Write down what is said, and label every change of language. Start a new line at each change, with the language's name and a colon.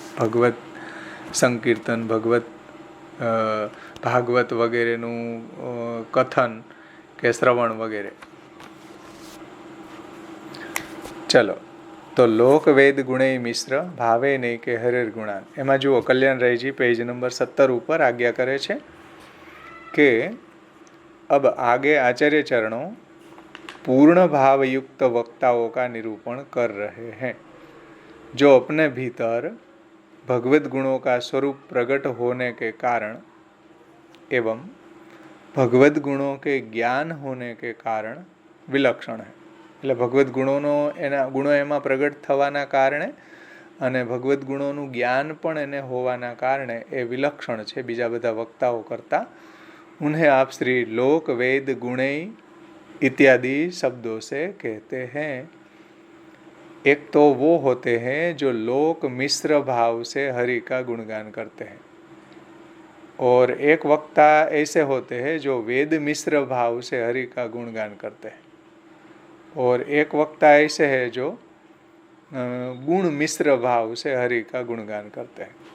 Gujarati: ભગવત સંકીર્તન, ભાગવત વગેરેનું કથન કે શ્રવણ વગેરે. ચલો, તો
Sanskrit: લોક વેદ ગુણે મિશ્ર ભાવે નહીં કે હરેર ગુણાન.
Gujarati: એમાં જુઓ કલ્યાણરાયજી પેજ નંબર 17 ઉપર આજ્ઞા કરે છે
Hindi: કે अब आगे आचार्य चरणों पूर्ण भाव युक्त वक्ताओं का निरूपण कर रहे हैं जो अपने भीतर भगवत गुणों का स्वरूप प्रकट होने के कारण एवं भगवत गुणों के ज्ञान होने के कारण विलक्षण है.
Gujarati: એટલે ભગવત ગુણો એમાં પ્રગટ થવાના કારણે અને ભગવત ગુણોનું જ્ઞાન પણ એને હોવાના કારણે એ વિલક્ષણ છે બીજા બધા વક્તાઓ કરતાં.
Hindi: उन्हें आप श्री लोक वेद गुणै इत्यादि शब्दों से कहते हैं। एक तो वो होते हैं जो लोक मिश्र भाव से हरि का गुणगान करते हैं, और एक वक्ता ऐसे होते हैं जो वेद मिश्र भाव से हरि का गुणगान करते हैं, और एक वक्ता ऐसे है जो गुण मिश्र भाव से हरि का गुणगान करते हैं।